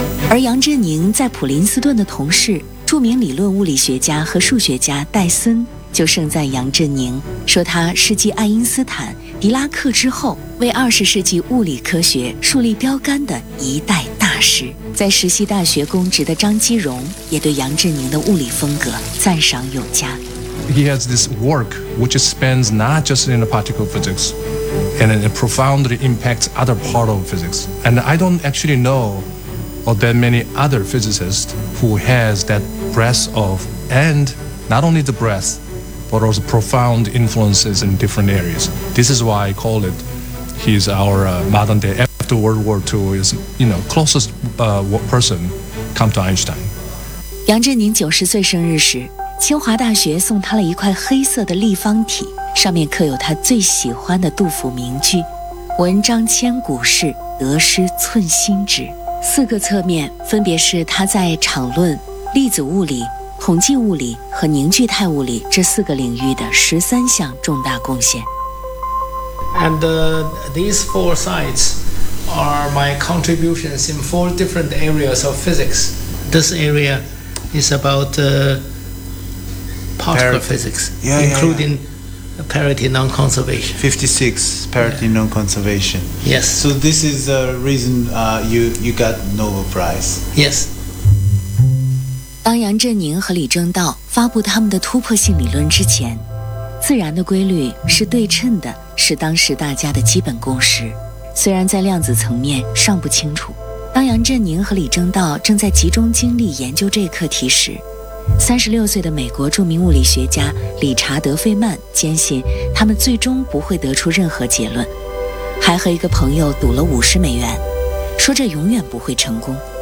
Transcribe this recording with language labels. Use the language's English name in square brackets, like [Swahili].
[Chinese] 而杨振宁在普林斯顿的同事，著名理论物理学家和数学家戴森，就盛赞杨振宁，说他是继爱因斯坦、狄拉克之后，为20世纪物理科学树立标杆的一代大师。在石溪大学公职的张基荣也对杨振宁的物理风格赞赏有加。 [English] He has this work which spans not just in the particle physics, and it profoundly impacts other part of physics. And I don't actually know of that many other physicists who has that breadth of, and not only the breadth. But also profound influences in different areas. This is why I call it, he's our modern day, after World War II, is, you know, closest person come to Einstein. [Chinese] 杨振宁90岁生日时，清华大学送他了一块黑色的立方体，上面刻有他最喜欢的杜甫名句，文章千古事，得失寸心纸。四个侧面分别是他在场论、粒子物理、统计物理和凝聚态物理这四个领域的13项重大贡献。 [English] And these four sites are my contributions in four different areas of physics. This area is about particle physics, including parity non-conservation. 56, parity non-conservation. Yes. So this is the reason you got Nobel Prize. Yes. [Chinese] 当杨振宁和李政道发布他们的突破性理论之前，自然的规律是对称的，是当时大家的基本共识。虽然在量子层面尚不清楚，当杨振宁和李政道正在集中精力研究这一课题时，36岁的美国著名物理学家理查德·费曼坚信他们最终不会得出任何结论，还和一个朋友赌了$50，说这永远不会成功。